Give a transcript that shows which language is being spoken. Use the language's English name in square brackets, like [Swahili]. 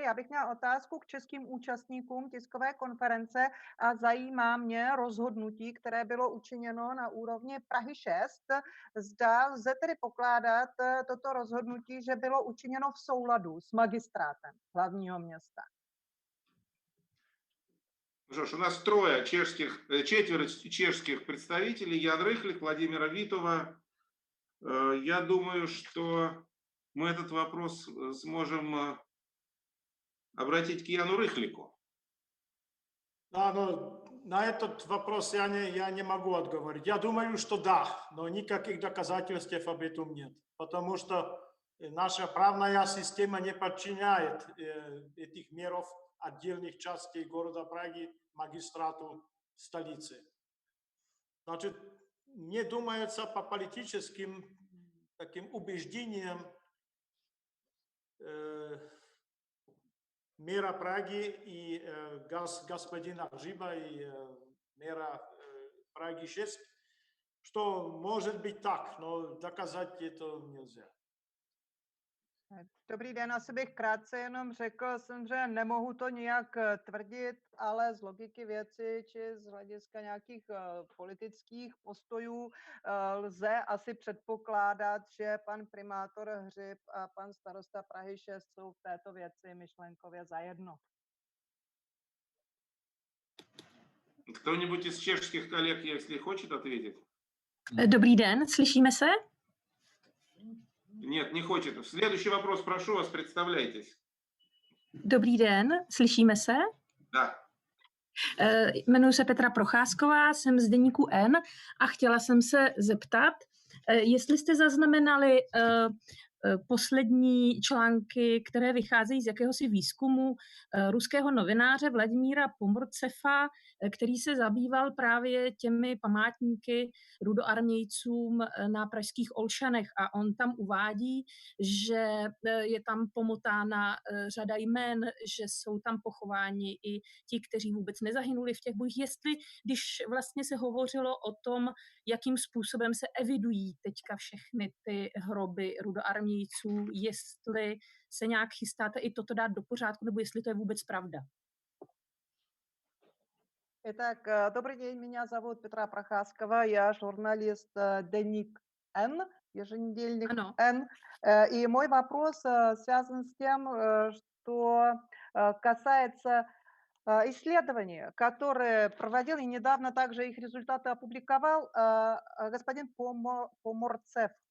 [Czech] Já bych měla otázku k českým účastníkům tiskové konference a zajímá mě rozhodnutí, které bylo učiněno na úrovni Prahy 6. Zda lze tedy pokládat toto rozhodnutí, že bylo učiněno v souladu s magistrátem hlavního města. [Russian] Что ж, у нас четверо чешских представителей: Ян Рыхлик, Владимира Витова. Я думаю, что мы этот вопрос сможем обратить к Яну Рыхлику. Да, но на этот вопрос я не могу отговорить. Я думаю, что да, но никаких доказательств об этом нет. Потому что наша правная система не подчиняет этих меров отдельных частей города Праги магистрату столицы. Значит, мне думается, по политическим таким убеждениям мэра Праги и господина Гжиба и мэра Праги 6, что может быть так, но доказать это нельзя. [Czech] Dobrý den, asi bych krátce jenom řekl, že nemohu to nijak tvrdit, ale z logiky věci či z hlediska nějakých politických postojů lze asi předpokládat, že pan primátor Hřib a pan starosta Prahy 6 jsou v této věci myšlenkově zajedno. [Russian] Кто-нибудь из чешских коллег, если хочет ответить? [Czech] Dobrý den, slyšíme se? [Russian] Нет, не хочет. Следующий вопрос, прошу вас, представляйтесь. [Czech] Dobrý den, slyšíme se? [Russian] Да. [Czech] Jmenuji se Petra Procházková, jsem z deníku N a chtěla jsem se zeptat, jestli jste zaznamenali poslední články, které vycházejí z jakéhosi výzkumu ruského novináře Vladimíra Pomorceva, který se zabýval právě těmi památníky rudoarmějcům na pražských Olšanech. A on tam uvádí, že je tam pomotána řada jmen, že jsou tam pochováni i ti, kteří vůbec nezahynuli v těch bojích. Jestli, když vlastně se hovořilo o tom, jakým způsobem se evidují teďka všechny ty hroby rudoarmějců, jestli se nějak chystáte i toto dát do pořádku, nebo jestli to je vůbec pravda. [Russian] Итак, добрый день, меня зовут Петра Прохаскова, я журналист Деник Н, еженедельник Н. И мой вопрос связан с тем, что касается исследований, которые проводил и недавно также их результаты опубликовал господин Поморцев.